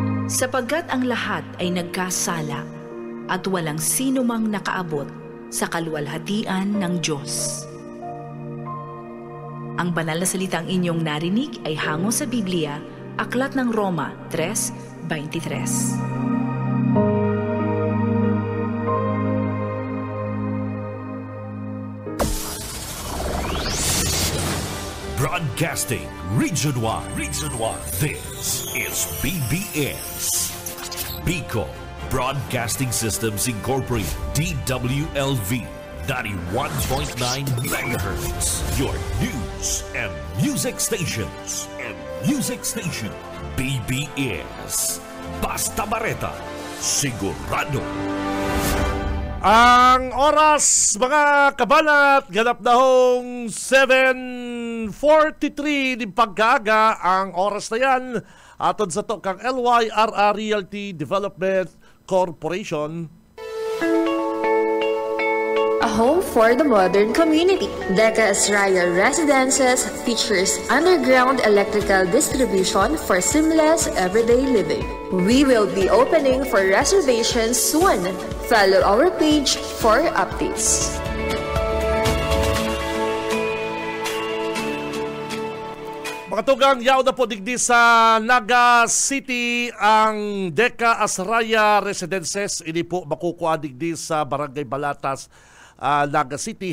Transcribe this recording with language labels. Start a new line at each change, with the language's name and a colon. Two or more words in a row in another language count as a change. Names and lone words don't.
Filipino: Sapagkat ang lahat ay nagkasala at walang sino mang nakaabot sa kaluwalhatian ng Diyos. Ang banal na salitang inyong narinig ay hango sa Biblia, Aklat ng Roma 3:23.
English: Broadcasting Region 1. This is BBS. Bicol Broadcasting Systems Incorporated. DWLV 91.9 MHz. Your news and music stations.
Bikol: BBS. Basta Bareta. Sigurado. Ang oras, mga kabanat, ganap na hong 7:43 di pagkaaga. Ang oras na yan, atod sa to kang LYRR Realty Development Corporation.
English: A home for the modern community. Deca Estrella Residences features underground electrical distribution for seamless everyday living. We will be opening for reservations soon. Follow our page for updates.
Bikol: Mga tugang, yaw na po digdi sa Naga City ang Deca Estrella Residences. Ini po makukuha digdi sa Barangay Balatas, Naga City.